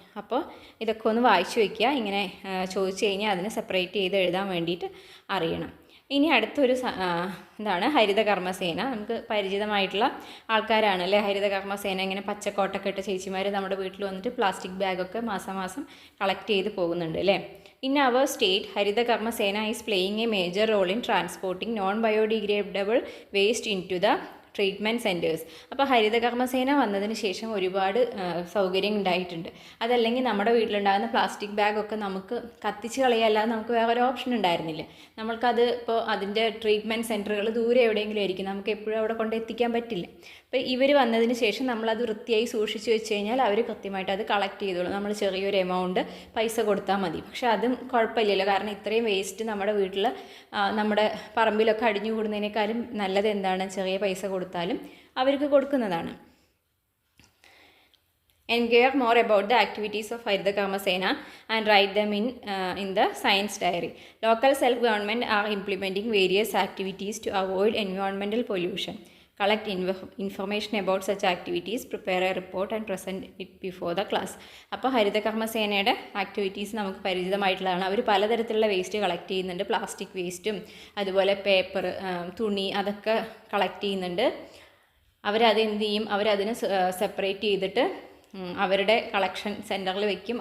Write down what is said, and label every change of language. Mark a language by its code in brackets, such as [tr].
[ml] അപ്പോൾ ഇതൊക്കെ ഒന്ന് വായിച്ചു വയ്ക്കുക. ഇങ്ങനെ ചോദിച്ചു കഴിഞ്ഞാൽ അതിനെ സെപ്പറേറ്റ് ചെയ്ത് എഴുതാൻ വേണ്ടിയിട്ട് അറിയണം. ഇനി അടുത്തൊരു എന്താണ് ഹരിതകർമ്മസേന. നമുക്ക് പരിചിതമായിട്ടുള്ള ആൾക്കാരാണ് അല്ലേ ഹരിതകർമ്മസേന. ഇങ്ങനെ പച്ചക്കോട്ടൊക്കെ ഇട്ട ചേച്ചിമാർ നമ്മുടെ വീട്ടിൽ വന്നിട്ട് പ്ലാസ്റ്റിക് ബാഗൊക്കെ മാസം മാസം കളക്ട് ചെയ്ത് പോകുന്നുണ്ട് അല്ലേ. [en] In our state, Haridakarmasena is playing a major role in transporting non-biodegradable waste into the treatment centres. [ml] അപ്പോൾ ഹരിതകർമ്മസേന വന്നതിന് ശേഷം ഒരുപാട് സൗകര്യം ഉണ്ടായിട്ടുണ്ട്. അതല്ലെങ്കിൽ നമ്മുടെ വീട്ടിലുണ്ടാകുന്ന പ്ലാസ്റ്റിക് ബാഗൊക്കെ നമുക്ക് കത്തിച്ച് കളയല്ലാതെ നമുക്ക് വേറെ ഒരു ഓപ്ഷൻ ഉണ്ടായിരുന്നില്ല. നമ്മൾക്കത് ഇപ്പോൾ അതിൻ്റെ ട്രീറ്റ്മെൻറ്റ് സെൻറ്ററുകൾ ദൂരെ എവിടെയെങ്കിലും ആയിരിക്കും, നമുക്ക് എപ്പോഴും അവിടെ കൊണ്ട് എത്തിക്കാൻ പറ്റില്ല. അപ്പോൾ ഇവർ വന്നതിന് ശേഷം നമ്മളത് വൃത്തിയായി സൂക്ഷിച്ച് വെച്ച് കഴിഞ്ഞാൽ അവർ കൃത്യമായിട്ട് അത് കളക്ട് ചെയ്തോളും. നമ്മൾ ചെറിയൊരു എമൗണ്ട് പൈസ കൊടുത്താൽ മതി. പക്ഷേ അതും കുഴപ്പമില്ലല്ലോ, കാരണം ഇത്രയും വേസ്റ്റ് നമ്മുടെ വീട്ടിൽ നമ്മുടെ പറമ്പിലൊക്കെ അടിഞ്ഞു കൂടുന്നതിനേക്കാളും നല്ലത് എന്താണ്, ചെറിയ പൈസ കൊടുത്താലും അവർക്ക് കൊടുക്കുന്നതാണ്. [en] Inquire more about the activities of Haridakarmasena and write them in the science diary. Local self-government are implementing various activities to avoid environmental pollution. Collect information about such activities, prepare a report and present it before the class. [ml] അപ്പോൾ ഹരിതകർമ്മസേനയുടെ activities നമുക്ക് പരിചിതമായിട്ടുള്ളതാണ്. അവർ പലതരത്തിലുള്ള waste collect ചെയ്യുന്നുണ്ട്. Plastic വേസ്റ്റും അതുപോലെ paper, തുണി, അതൊക്കെ collect ചെയ്യുന്നുണ്ട്. അവരത് എന്ത് ചെയ്യും, അവരതിനെ സെപ്പറേറ്റ് ചെയ്തിട്ട് അവരുടെ കളക്ഷൻ സെൻറ്ററിൽ വെക്കും.